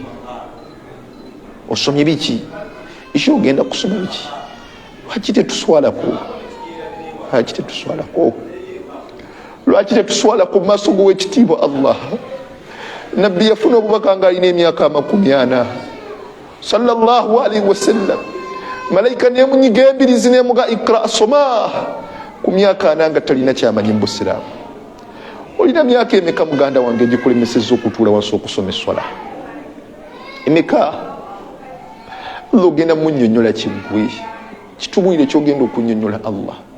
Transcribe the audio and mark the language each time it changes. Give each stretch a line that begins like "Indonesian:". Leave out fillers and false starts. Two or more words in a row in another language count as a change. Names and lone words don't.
Ganda: Osomye biki? Isho ogenda kusoma biki? Lwaki tetuswalako? Lwaki tetuswalako? Lwaki tetuswalako mu maaso g'owekitiibwa Allah? Nabbi yafuna obubaka nga alina emyaka 40
Arabic: صلى الله عليه وسلم.
Ganda: Malaika nemunyiga embirizi nemuga ikra soma ku myaka 4 nga talina kyamanyi mu Busiraamu. Olina myaka emeka muganda wange gikulemesezza okutuula wansi okusoma eswala? Emeka? Allah ogenda munnyonnyola kiggwe, kitubwire kyogenda okunnyonnyola Allah.